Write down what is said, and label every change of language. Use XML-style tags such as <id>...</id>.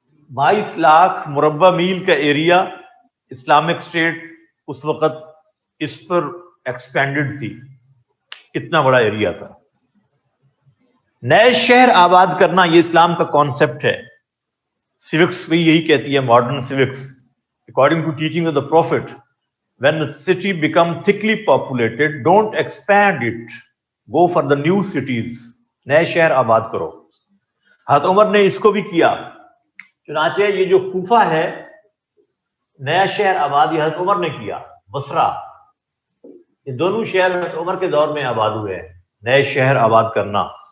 <ur>22 لاکھ مربع میل کا area Islamic state اس وقت اس پر ایکسپینڈڈ تھی. کتنا بڑا ایریا تھا. نئے شہر آباد کرنا یہ اسلام کا کانسیپٹ ہے.</ur> <en>civics</en> <ur>بھی یہی کہتی ہے,</ur> <en>Modern civics, according to teaching of the prophet, when the city become thickly populated, don't expand it, go for the new cities.</en> <ur>نئے شہر آباد کرو. حضرت عمر نے اس کو بھی کیا. چنانچہ یہ جو کوفہ ہے نیا شہر آباد یہ حضرت عمر نے کیا. بصرہ, یہ دونوں شہر حضرت عمر کے دور میں آباد ہوئے ہیں. نئے شہر آباد کرنا.</ur>